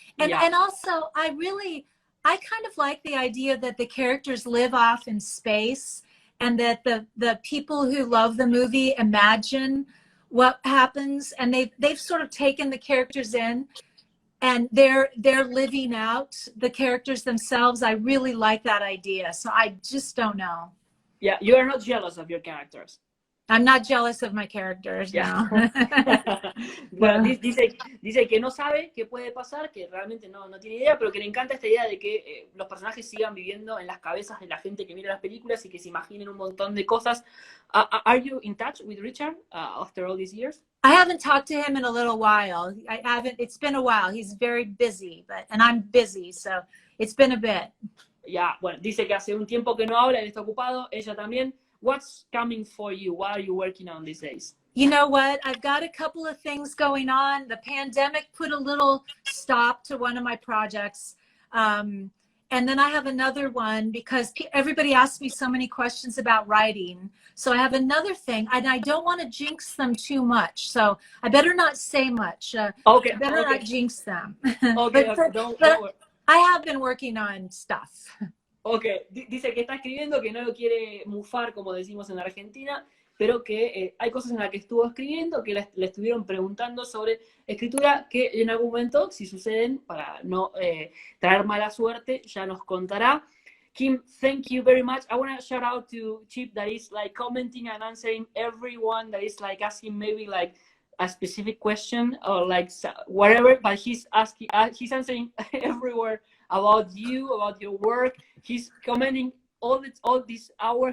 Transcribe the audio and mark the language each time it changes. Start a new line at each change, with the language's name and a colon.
English: And also I kind of like the idea that the characters live off in space, and that the people who love the movie imagine what happens, and they've sort of taken the characters in, and they're living out the characters themselves. I really like that idea. So I just don't know. Yeah, you are not jealous of your characters. I'm not jealous of my characters, yeah. No.
Spanish: Bueno, dice que no sabe qué puede pasar, que realmente no tiene idea, pero que le encanta esta idea de que los personajes sigan viviendo en las cabezas de la gente que mira las películas y que se imaginen un montón de cosas.
English: Are you in touch with Richard after all these years? I haven't talked to him in a little while. I haven't. It's been a while. He's very busy, and I'm busy, so it's been a bit.
Spanish: Ya, bueno, dice que hace un tiempo que no habla, él está ocupado, ella también.
English: What's coming for you? What are you working on these days? You know what? I've got a couple of things going on. The pandemic put a little stop to one of my projects. And then I have another one because everybody asks me so many questions about writing. So I have another thing, and I don't want to jinx them too much. So I better not say much. Okay. I better not jinx them. Okay, don't worry. I have been working on stuff.
Spanish: Ok, dice que está escribiendo, que no lo quiere mufar, como decimos en la Argentina, pero que hay cosas en las que estuvo escribiendo, que le estuvieron preguntando sobre escritura, que en algún momento, si suceden, para no traer mala suerte, ya nos contará.
English: Kim, thank you very much. I want to shout out to Chip that is like commenting and answering everyone that is like asking maybe like a specific question or like whatever, but he's asking, he's answering everywhere about you, about your work. He's commenting all this hour.